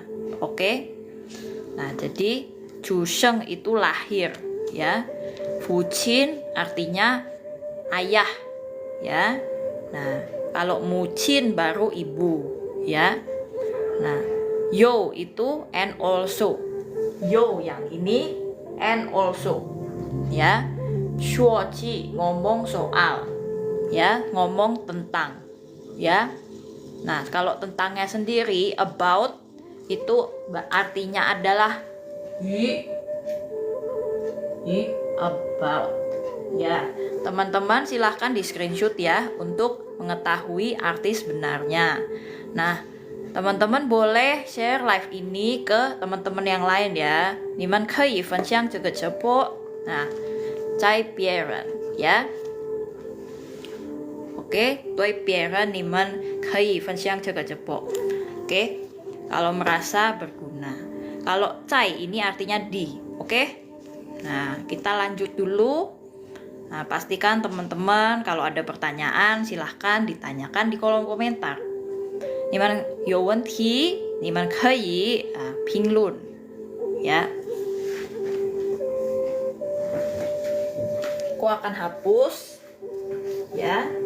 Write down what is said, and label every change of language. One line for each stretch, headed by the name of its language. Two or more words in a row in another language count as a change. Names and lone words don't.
Indonesian: Oke. Nah, jadi Chu Sheng itu lahir ya. Fu Qin artinya ayah ya. Nah, kalau Mu Qin baru ibu ya. Nah, yo itu
English: and also.
Indonesian: Yo yang ini
English: and also
Indonesian: ya.
Chinese: 说起
Indonesian: ngomong soal ya, ngomong tentang ya. Nah, kalau tentangnya sendiri about itu artinya adalah yi about ya. Teman-teman silahkan di screenshot ya untuk mengetahui arti sebenarnya. Nah, teman-teman boleh share live ini ke teman-teman yang lain ya.
Chinese: 你们可以分享这个直播在别人呀。Oke, 对别人你们可以分享这个直播。Oke,
Indonesian: kalau merasa berguna. Kalau cai ini artinya di. Oke. Nah, kita lanjut dulu. Nah, pastikan teman-teman kalau ada pertanyaan silahkan ditanyakan di kolom komentar.
Chinese: 你们有问题，你们可以评论 ya.
Indonesian: Aku akan hapus ya.